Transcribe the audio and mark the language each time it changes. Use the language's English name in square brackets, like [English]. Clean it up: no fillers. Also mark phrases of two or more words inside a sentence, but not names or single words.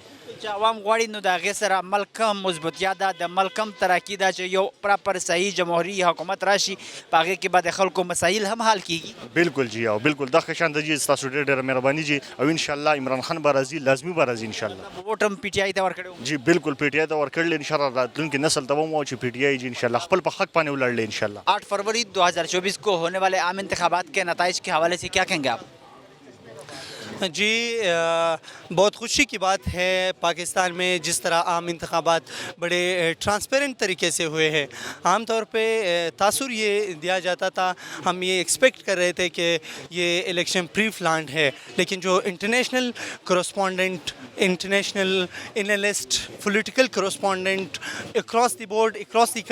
[Pashto] چې عوام غواړي نو د هغې سره ملک هم مضبوطیا ده د ملک هم ترقي ده چې یو پراپر صحیح جمهوري حکومت راشي په هغې کې به د خلکو مسایل هم حل کېږي بالکل جی او بالکل دغه شان د جی ستاسو ډېره مهرباني جی او [Arabic] ان شاء الله [Pashto] عمران خان به راځي لازمي به راځي [Arabic] ان شاء الله [Pashto] ووټ هم پی ټي آی ته ورکړی جی بالکل پی ټی آی ته ورکړل [Arabic] ان شاء الله [Pashto] راتلونکي نسل ته هم وایو چې پی ټی آی جی [Arabic] ان شاء الله [Pashto] خپل په حق باندې ولاړل [Arabic] ان شاء الله [Urdu] 8 فروری 2024 کو ہونے والے عام انتخابات کے نتائج کے حوالے سے کیا کہیں گے آپ جی بہت خوشی کی بات ہے پاکستان میں جس طرح عام انتخابات بڑے ٹرانسپیرنٹ طریقے سے ہوئے ہیں عام طور پہ تاثر یہ دیا جاتا تھا ہم یہ ایکسپیکٹ کر رہے تھے کہ یہ الیکشن پری پلانڈ ہے لیکن جو [English] international correspondent international analyst political correspondent across the board across the